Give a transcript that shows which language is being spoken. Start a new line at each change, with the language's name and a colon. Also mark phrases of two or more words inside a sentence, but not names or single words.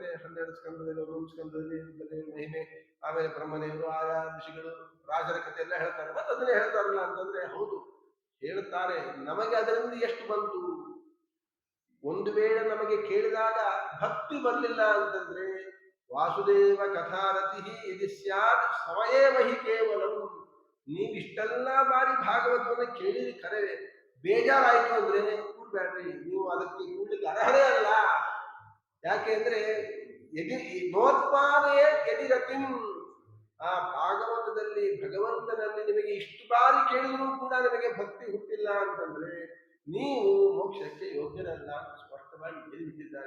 Kannada: 12 ಸ್ಕಂದದಲ್ಲಿ, 1 ಸ್ಕಂದದಲ್ಲಿ ಮಹಿಮೆ, ಆಮೇಲೆ ಬ್ರಹ್ಮದೇವರು, ಆಯಾ ಋಷಿಗಳು, ರಾಜರ ಕಥೆ ಎಲ್ಲ ಹೇಳ್ತಾರೆ, ಮತ್ತೆ ಅದನ್ನೇ ಹೇಳ್ತಾರಲ್ಲ ಅಂತಂದ್ರೆ ಹೌದು ಹೇಳ್ತಾರೆ. ನಮಗೆ ಅದರಿಂದ ಎಷ್ಟು ಬಂತು? ಒಂದು ವೇಳೆ ನಮಗೆ ಕೇಳಿದಾಗ ಭಕ್ತಿ ಬರಲಿಲ್ಲ ಅಂತಂದ್ರೆ
Sanskrit: ವಾಸುದೇವ ಕಥಾರತಿ ಯದಿ ಸ್ಯಾತ್ ಸಮಯೇವಹಿ ಕೇವಲಂ.
Kannada: ನೀವಿಷ್ಟೆಲ್ಲ ಬಾರಿ ಭಾಗವತವನ್ನು ಕೇಳಿರಿ, ಖರೆ ಬೇಜಾರಾಯ್ತು ಅಂದ್ರೆ ಕೂಡ್ಬೇಡ್ರಿ, ನೀವು ಅದಕ್ಕೆ ಕೂಡ್ಲಿಕ್ಕೆ ಅರ್ಹರೇ ಅಲ್ಲ. ಯಾಕೆ ಅಂದ್ರೆ
Sanskrit: ನೋತ್ಪಾದೆಯೇ ಯದಿರತಿಂ.
Kannada: ಆ ಭಾಗವತದಲ್ಲಿ ಭಗವಂತನಲ್ಲಿ ನಿಮಗೆ ಇಷ್ಟು ಬಾರಿ ಕೇಳಿದ್ರು ಕೂಡ ನಿಮಗೆ ಭಕ್ತಿ ಹುಟ್ಟಿಲ್ಲ ಅಂತಂದ್ರೆ ನೀವು ಮೋಕ್ಷಕ್ಕೆ ಯೋಗ್ಯರಲ್ಲ ಅಂತ ಸ್ಪಷ್ಟವಾಗಿ ಹೇಳಿಬಿಟ್ಟಿದ್ದಾರೆ.